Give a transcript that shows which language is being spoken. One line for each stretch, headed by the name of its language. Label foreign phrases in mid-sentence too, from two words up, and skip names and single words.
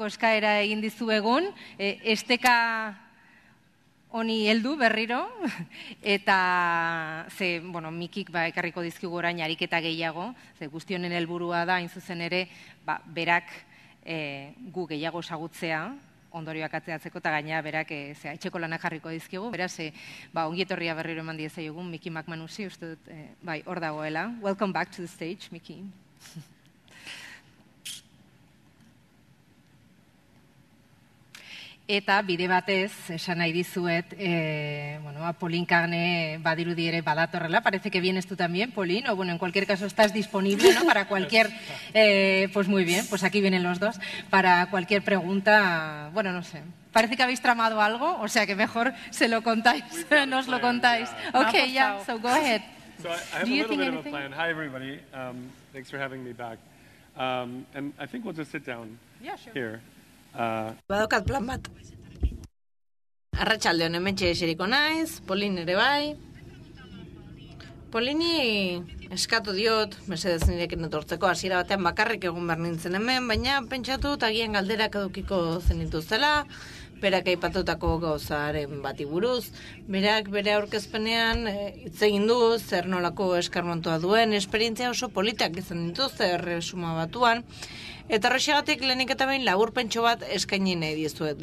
Basque: eskaera egin dizuegun, esteka honi heldu berriro, eta Mikik ekarriko dizkigu orain ariketa gehiago, ze guztionen helburua da, hain zuzen ere, berak gu gehiago ezagutzea, ondorioak atzeatzeko, eta gainera berak etxeko lanak jarriko dizkigu, beraz, ongietorria berriro eman diezaiogun Miki McManusi, uste dut, hor dagoela.
English: Welcome back to the stage, Miki.
Basque: Eta bide batez, esan nahi dizuet, Pauline Carne badirudi ere badatorrela,
Spanish: parece que vienes tú también, Pauline, o en cualquier caso estás disponible, ¿no? Para cualquier, pues muy bien, pues aquí vienen los dos, para cualquier pregunta, no sé, parece que habéis tramado algo, o sea que mejor se lo contáis, nos lo contáis.
English: Okay, yeah, so go ahead. So I have a little bit of a plan. Hi, everybody. Thanks for having me back. And I think we'll just sit down here.
Basque: Badokat plan bat. Arratsaldeon hementxe eseriko naiz, Pauline ere bai. Paulini eskatu diot, mesedez nirekin etortzeko hasiera batean bakarrik egun behar nintzen hemen, baina pentsatu agian galderak edukiko zenituztela, berak aipatutako gauzaren bati buruz, berak bere aurkezpenean hitz egin du zer nolako eskarmentua duen, esperientzia oso politak izan dituzte Erresuma Batuan, eta horrexegatik lehenik eta behin laburpentxo bat eskaini nahi dizuet.